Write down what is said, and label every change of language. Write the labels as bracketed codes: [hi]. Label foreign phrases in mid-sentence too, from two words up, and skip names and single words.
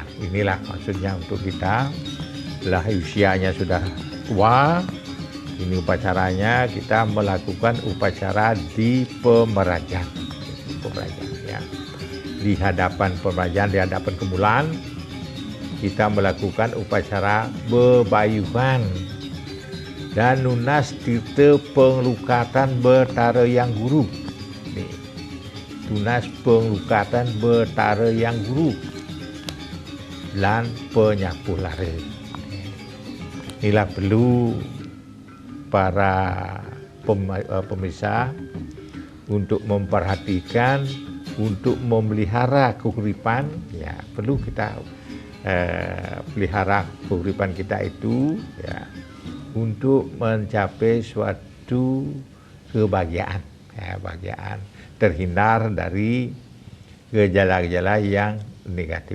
[id] Inilah maksudnya untuk kita. Setelah usianya sudah tua, ini upacaranya kita melakukan upacara di Pemerajan. Ya. ya. Di hadapan pemajaan, di hadapan kemulan, kita melakukan upacara bebayuhan dan [ban] nunas tirta penglukatan [id] betara yang guru. [ban] Nih, tunas penglukatan betara yang guru lan penyapuh lara. [id] Inilah perlu para pemirsa untuk memperhatikan, untuk memelihara keuripan, ya perlu kita pelihara keuripan kita itu ya untuk mencapai suatu kebahagiaan, ya, kebahagiaan, terhindar dari gejala-gejala yang negatif.